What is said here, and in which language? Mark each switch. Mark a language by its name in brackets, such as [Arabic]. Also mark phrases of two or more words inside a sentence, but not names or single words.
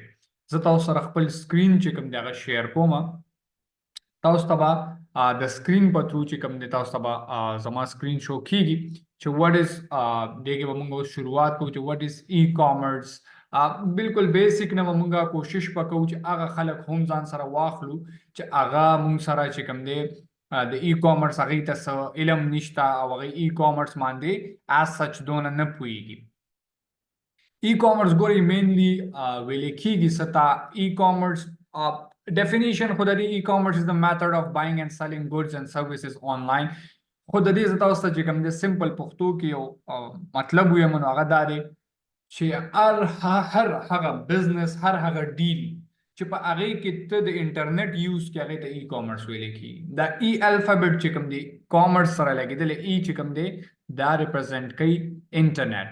[Pashto] زه تاسو سره خپل سکرین چې کوم دی هغه شیر کوم. تاسو ته به د سکرین په تھرو چې کوم دی تاسو ته به زما سکرین شو کیږي چې [English] what is [Pashto] دې کې به موږ شروعات کوو چې [English] what is e commerce. [Pashto] بالکل بیسیک نه مونږه کوشش وکړو چې هغه خلک هم ځان سره واخلو چې هغه مونږ سره چې کوم دی د [English] e commerce [Pashto] هغې ته څه علم نشته او هغې [English] e commerce [Pashto] باندې [English] as such [Pashto] دونه نه پوهېږي. [English] e commerce [Pashto] ګورئ مینلی ویلې کېږي څه ته [English] e commerce definition [Pashto] خو د دې [English] e commerce is the method of buying and selling goods and services online. [Pashto] خو د دې زه تاسو ته چې کوم دی سمپل پښتو کې یو مطلب ویم نو هغه دا دی چې هر هغه بزنس هر هغه ډیل چې په هغې کې ته د [English] internet use [Pashto] کې هغې ته [English] e commerce [Pashto] ویلی کېږي. دا [English] e alphabet [Pashto] چې کوم دی کامرس سره لګېدلی ای چې کوم دی دا ریپرزینټ کوي انټرنیټ.